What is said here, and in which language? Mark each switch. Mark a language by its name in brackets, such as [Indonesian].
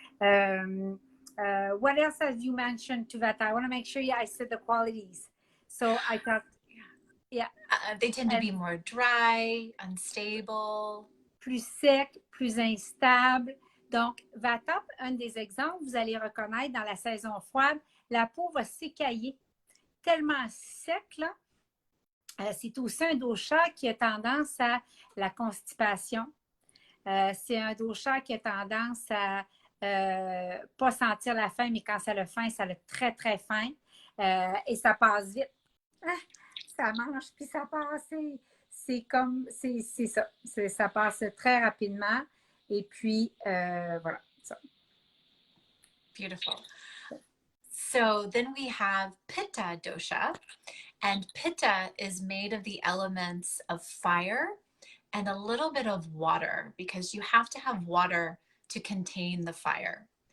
[English] What else have you mentioned to Vata? I want to make sure I said the qualities. So I talked Yeah. They tend to be more dry, unstable. [French] Plus sec, plus instable. Donc, Vata, un des exemples, vous allez reconnaître dans la saison froide, la peau va s'écailler tellement sec, là. C'est aussi un dosha qui a tendance à la constipation. C'est un dosha qui a tendance à pas sentir la faim, mais quand ça a faim, ça a très, très faim. Et ça passe vite. Ah, ça mange, puis ça passe. C'est comme, c'est ça. Ça passe très rapidement. Et puis, voilà. Ça. [English] Beautiful. So then we have Pitta dosha, and Pitta is made of the elements of fire and a little bit of water, because you have to have water to contain the fire.